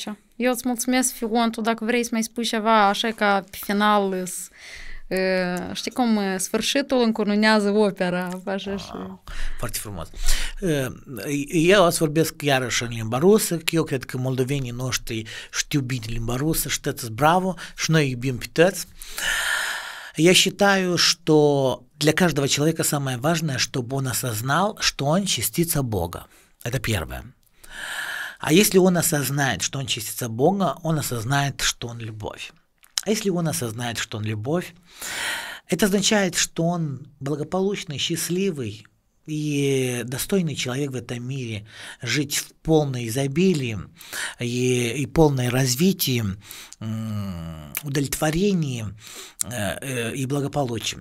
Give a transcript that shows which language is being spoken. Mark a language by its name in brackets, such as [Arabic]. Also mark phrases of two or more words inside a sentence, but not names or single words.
[Romanian] Eu îți mulțumesc, Fion, tu dacă vrei să mai spui ceva, așa ca pe final știi cum sfârșitul încununează opera. Așa și... Foarte frumos. Eu o să vorbesc iarăși în limba rusă, că eu cred că moldovenii noștri știu bine limba rusă și tăți bravo și noi iubim pe tăți. [Russian] Я считаю, что для каждого человека самое важное, чтобы он осознал, что он частица Бога. Это первое. А если он осознает, что он частица Бога, он осознает, что он любовь. А если он осознает, что он любовь, это означает, что он благополучный, счастливый и достойный человек в этом мире, жить в полном изобилии и полном развитии, удовлетворении и благополучии.